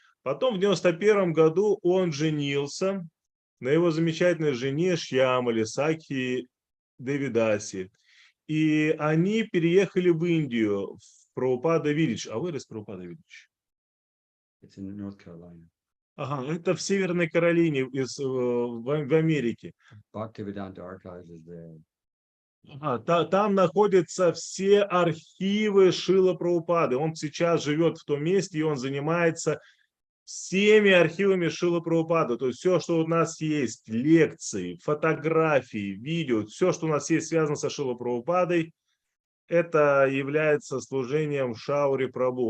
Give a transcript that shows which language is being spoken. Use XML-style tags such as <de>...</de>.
<ru>Потом в 1991 году он женился на его замечательной жене Шьямале Сакхи Девидаси. И они переехали в Индию, в Прабхупада Виллидж.</ru> <en>А where is Прабхупада Виллидж? It's in North Carolina.</en> <ru>Ага, это в Северной Каролине, в Америке.</ru> <en>Bhaktivedanta Archives is there.</en> <ru>Там находятся все архивы Шрилы Прабхупады. Он сейчас живет в том месте, и он занимается всеми архивами Шрилы Прабхупады. То есть все, что у нас есть, лекции, фотографии, видео, все, что у нас есть связано со Шрилой Прабхупадой, это является служением Шаури Прабху.</ru>